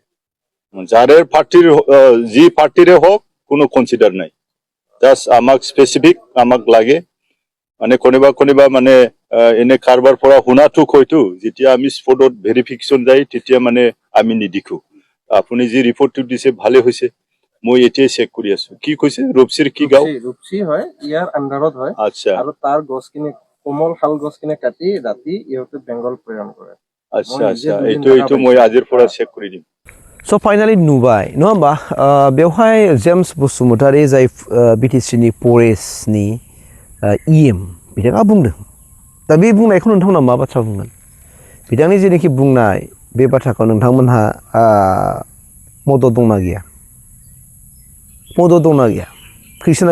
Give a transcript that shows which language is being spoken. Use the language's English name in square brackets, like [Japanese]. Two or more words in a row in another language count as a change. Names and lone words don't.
[Assamese] যি পাৰ্টিৰে হওক কোনো কনসিডাৰ নাই জাষ্ট আমাক স্পেচিফিক আমাক লাগে মানে কোনোবা মানে এনে কাৰোবাৰ পৰা শুনাটো হয়তো যেতিয়া আমি স্পটত ভেৰিফিকেশ্যন যায় তেতিয়া মানে আমি নিদিখো আপুনি যি ৰিপৰ্টটো দিছে ভালে হৈছে মই এতিয়াই চেক কৰি আছো কি কৈছে ৰূপসীৰ কি গাঁও ৰূপসী হয় ইয়াৰ আণ্ডাৰত হয় আচ্ছা আৰু তাৰ গছখিনি কোমল শাল গছখিনি কাটি ৰাতি ইহঁতে বেংগল প্ৰেৰণ কৰে আচ্ছা এইটো মই আজিৰ পৰা চেক কৰি দিম [Bodo] स' फाइनालि नुबाय नङा होमबा बेवहाय जेम्स बसुमतारी जाय बिटिसिनि फरेस्टनि इएम बिथाङा बुंदों दा बे बुंनायखौ नोंथांमोना मा बाथ्रा बुंगोन बिथांनि जेनोखि बुंनाय बे बाथ्राखौ नोंथांमोनहा मदद दंना गैया क्रिस्टियाना